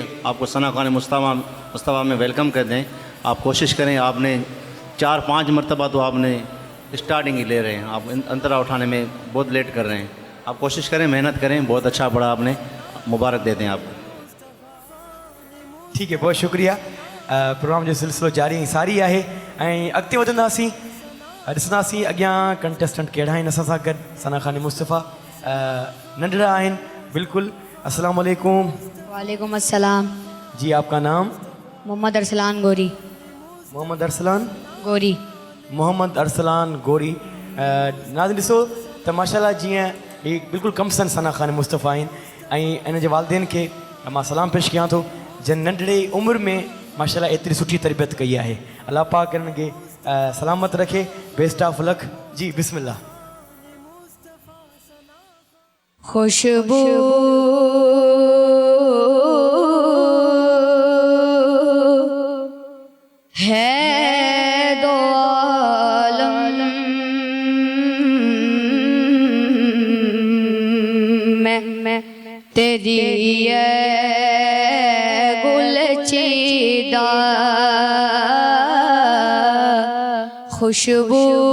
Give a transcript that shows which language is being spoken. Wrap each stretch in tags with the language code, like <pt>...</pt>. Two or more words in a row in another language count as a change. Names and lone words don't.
<hi>आपको सना खान मुस्तफ़ा में वेलकम कर दें। आप कोशिश करें, आपने 4-5 मरतबा तो आपने स्टार्टिंग ही ले रहे हैं, आप अंतरा उठाने में बहुत लेट कर रहे हैं। आप कोशिश करें, मेहनत करें, बहुत अच्छा पढ़ा आपने, मुबारक देते हैं आपको। ठीक है, बहुत शुक्रिया।</hi> <sd>प्रोग्राम जो सिलसिलो जारी सारी आहे ऐं अॻिते वधंदासीं, ॾिसंदासीं अॻियां कंटेस्टेंट कहिड़ा आहिनि असां सां गॾु। सना खान मुस्तफ़ा नंढड़ा आहिनि बिल्कुलु।</sd> <ar>السلام عليكم. وعليكم السلام.</ar> <hi>जी आपका नाम? मोहम्मद अरसलान गोरी। मोहम्मद अरसलान गोरी। मोहम्मद अरसलान गोरी।</hi> <sd>नाज़ ॾिसो त माशाल्लाह जीअं ही बिल्कुलु कमसन सना खान मुस्तफ़ा आहिनि ऐं इन जे वालिदेन खे मां सलाम पेश कयां थो जिन नंढड़े उमिरि में माशाल्लाह एतिरी सुठी तरबियत कई आहे। अल्लाह पाक हिननि खे सलामत रखे।</sd> <en>best of luck. जी बिस्मिल्लाह।</en> <hi>खुशबू है दो आलम में तेरी ये गुलचिदा खुशबू</hi>